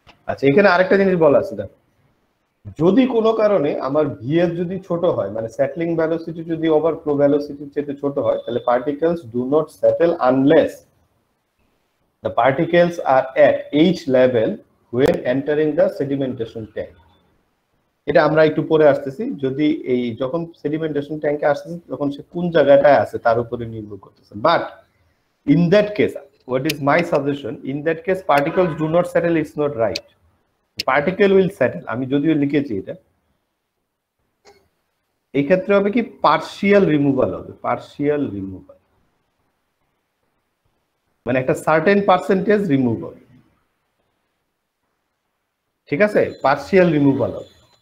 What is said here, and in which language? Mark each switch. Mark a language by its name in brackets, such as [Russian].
[Bangla] আচ্ছা, এখানে আরেকটা জিনিস বলা আছে, দেখো যদি কোনো কারণে আমার ভিএস যদি ছোট হয়, মানে সেটলিং ভেলোসিটি যদি ওভারফ্লো ভেলোসিটির চেয়ে ছোট হয়, তাহলে [English] Particles do not settle unless the particles are at H level when entering the sedimentation tank. [Bangla] এটা আমরা একটু পরে আসতেছি, যদি এই যখন সেডিমেন্টেশন ট্যাঙ্কে আসতেছি তখন সে কোন জায়গাটায় আছে তার উপরে নির্ভর করতেছে। [English] But in that case what is my suggestion, in that case particles do not settle, it's not right, particle will settle। [Bangla] আমি যদিও লিখেছি এটা, এই ক্ষেত্রে হবে কি পার্শিয়াল রিমুভাল হবে, পার্শিয়াল রিমুভাল মানে একটা সার্টেন পার্সেন্টেজ রিমুভ হবে, ঠিক আছে, পার্শিয়াল রিমুভাল হবে।